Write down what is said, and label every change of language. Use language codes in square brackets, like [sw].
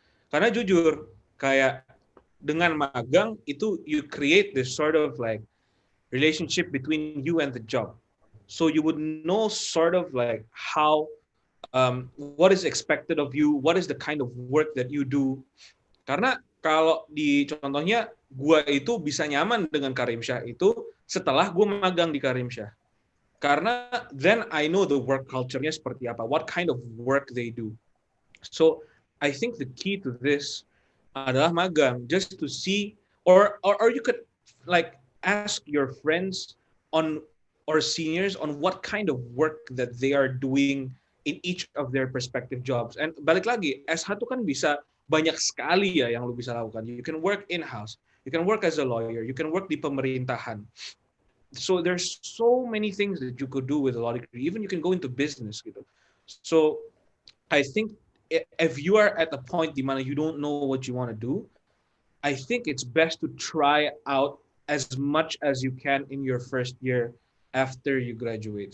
[id] Karena jujur, kayak dengan magang itu [en] you create this sort of like relationship between you and the job. So you would know sort of like how what is expected of you, what is the kind of work that you do. [id] Karena kalau di contohnya gua itu bisa nyaman dengan KarimSyah itu setelah gua magang di KarimSyah. [en] Karena then I know the work culture-nya [id] seperti apa, [en] what kind of work they do. So I think the key to this [id] adalah magang, [en] just to see, or you could like ask your friends on or seniors on what kind of work that they are doing in each of their respective jobs. [id] And balik lagi, S1 kan bisa banyak sekali ya yang lu bisa lakukan. [en] You can work in-house, you can work as a lawyer, you can work [id] di pemerintahan. [en] So there's so many things that you could do with a law degree. Even you can go into business gitu. So I think if you are at a point [id] di mana [en] you don't know what you want to do, I think it's best to try out as much as you can in your first year after you graduate.